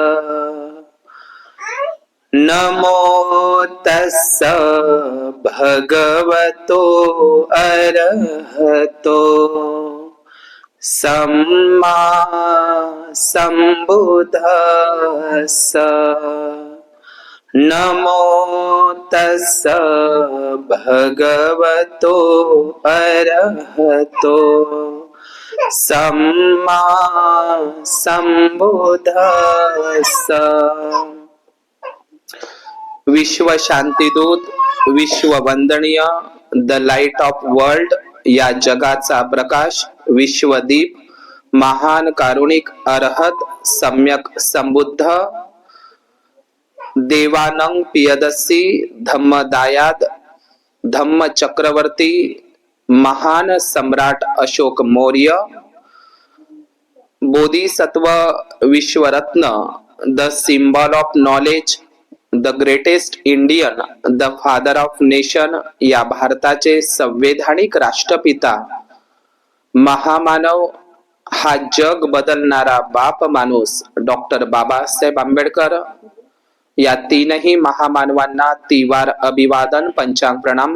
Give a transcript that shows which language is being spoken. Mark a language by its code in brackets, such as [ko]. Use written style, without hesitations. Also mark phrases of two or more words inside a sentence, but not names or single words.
[pi] नमो तस्स भगवतो अरहतो सम्मा सम्बुद्धस्स। नमो तस्स भगवतो अरहतो सम्मा सम्बुद्धस्स। [mr] विश्व शांतीदूत, विश्व वंदनीय, [en] the light of world [mr] या जगाचा प्रकाश, विश्वदीप, महान कारुणिक अरहत सम्यक संबुद्ध देवानंग पियदसी धम्मदायाद धम्म चक्रवर्ती महान सम्राट अशोक मौर्य बोधिसत्व विश्वरत्न [en] the symbol of knowledge the greatest Indian the father of nation [mr] या भारताचे संवैधानिक राष्ट्रपिता महामानव हा जग बदलणारा बाप माणूस डॉक्टर बाबासाहेब आंबेडकर या तीनही महामानवांना तिवार अभिवादन पंचांग प्रणाम